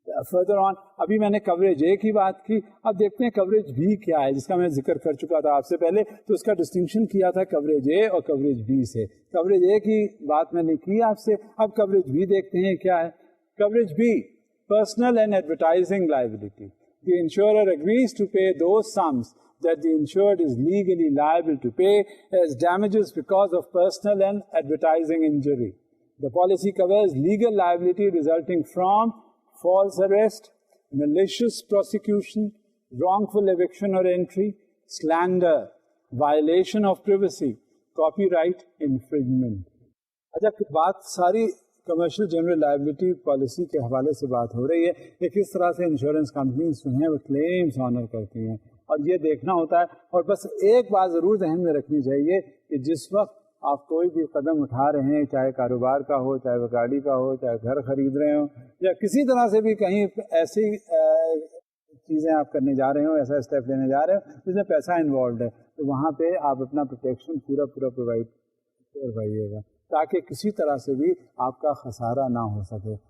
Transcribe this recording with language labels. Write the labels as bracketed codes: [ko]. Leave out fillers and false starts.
[en] Further on, [ur] ابھی میں نے کوریج اے کی بات کی, اب دیکھتے ہیں کوریج بی کیا ہے, جس کا میں ذکر کر چکا تھا آپ سے پہلے. تو اس کا ڈسٹنکشن کیا تھا کوریج اے اور کوریج بی سے. کوریج اے کی بات میں نے کی آپ سے, اب کوریج بی دیکھتے ہیں کیا ہے. [en] Coverage B, personal and advertising liability. The insurer agrees to pay those sums that the insured is legally liable to pay as damages because of personal and advertising injury. The policy covers legal liability resulting from false arrest, malicious prosecution, wrongful eviction or entry, slander, violation of privacy, copyright infringement. [ur] اچھا, بات ساری commercial general liability policy کے حوالے سے بات ہو رہی ہے کہ کس طرح سے انشورنس کمپنیز جو ہیں وہ کلیمز آنر کرتی ہیں, اور یہ دیکھنا ہوتا ہے. اور بس ایک بات ضرور ذہن میں رکھنی چاہیے کہ جس وقت آپ کوئی بھی قدم اٹھا رہے ہیں, چاہے کاروبار کا ہو, چاہے وہ گاڑی کا ہو, چاہے گھر خرید رہے ہوں, یا کسی طرح سے بھی کہیں ایسی چیزیں آپ کرنے جا رہے ہوں, ایسا اسٹیپ لینے جا رہے ہوں جس میں پیسہ انوالوڈ ہے, تو وہاں پہ آپ اپنا پروٹیکشن پورا پرووائڈ کروائیے گا تاکہ کسی طرح سے بھی آپ کا خسارہ نہ ہو سکے.